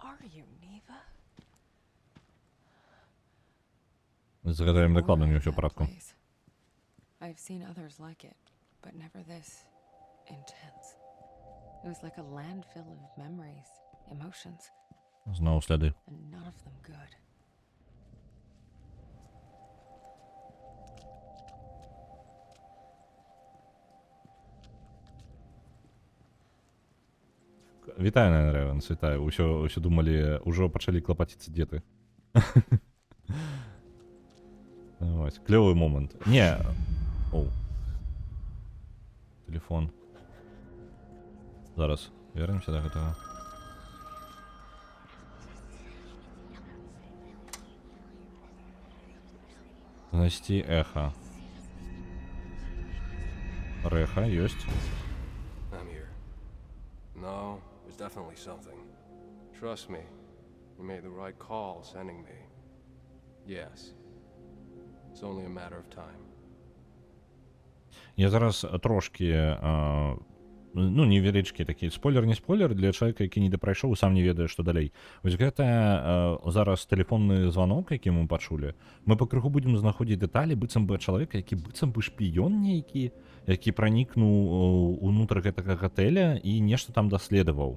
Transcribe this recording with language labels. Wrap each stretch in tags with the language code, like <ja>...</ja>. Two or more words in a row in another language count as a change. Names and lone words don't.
<en>you Neva?</en> <be>З гэтым дакладна не</be> <en>Where</en> <be>ўсё</be> <en>that</en> <be>парадку.</be> <en>place? I've seen others like it, but never this intense. It was like a landfill of memories, emotions,</en> <be>Зноў сляды.</be> <en>and none of them good.</en> <be>Вітаю, Найн Рэвенс, вітаю. Усё думалі, ужо пачалі клапаціцца, дзе ты. Вось, клёвы момант. Не. Оу. Телефон. Зараз вернемся до гэтага. Знайсці эха. Рэха ёсць.</be> <en>I'm here. No, there's definitely something. Trust me, you made the right call sending me. Yes. It's only a matter of time.</en> <be>Я зараз трошки, ну, невялічкі такі спойлер, не спойлер для чалавека, які не дапрайшоў, сам не ведае, што далей. Вось гэта зараз тэлефонны званок, які мы пачулі. Мы пакрыху будзем знаходзіць дэталі быццам бы чалавека, які быццам бы шпіён нейкі, які пранікнуў унутр гэтага гатэля і нешта там даследаваў.</be>